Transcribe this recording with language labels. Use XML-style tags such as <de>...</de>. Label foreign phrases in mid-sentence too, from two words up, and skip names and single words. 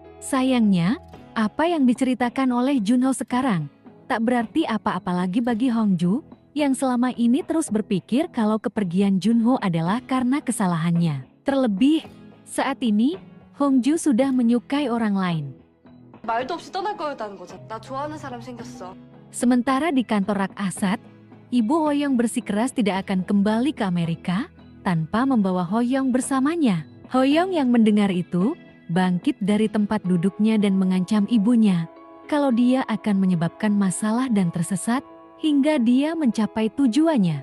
<id>Sayangnya, apa yang diceritakan oleh Junho sekarang tak berarti apa-apa lagi bagi Hongju yang selama ini terus berpikir kalau kepergian Junho adalah karena kesalahannya. Terlebih, saat ini Hongju sudah menyukai orang lain.</id> <ko>말도 없이 떠날 거였다는 거잖아. 나 좋아하는 사람 생겼어.</ko> <id>Sementara di kantor Rak Asad, Ibu Hoyong bersikeras tidak akan kembali ke Amerika tanpa membawa Hoyong bersamanya. Hoyong yang mendengar itu, bangkit dari tempat duduknya dan mengancam ibunya kalau dia akan menyebabkan masalah dan tersesat hingga dia mencapai tujuannya.</id>